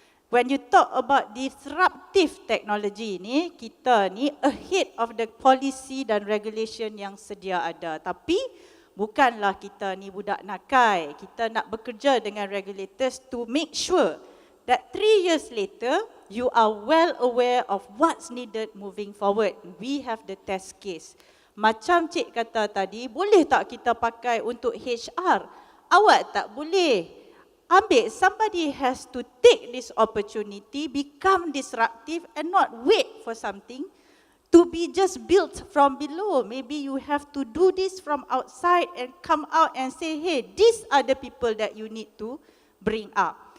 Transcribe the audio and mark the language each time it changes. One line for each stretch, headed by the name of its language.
English: When you talk about disruptive technology ni,
Malay: kita ni
English: ahead of the policy dan regulation
Malay: yang sedia ada. Tapi bukanlah kita ni budak nakai. Kita nak bekerja dengan
English: regulators to make sure that 3 years later, you are well aware of what's needed moving forward. We have the test case.
Malay: Macam Cik kata tadi, boleh tak kita pakai untuk HR? Awak tak boleh. Ambil,
English: somebody has to take this opportunity, become disruptive and not wait for something to be just built from below. Maybe you have to do this from outside and come out and say, hey, these are the people that you need to bring up.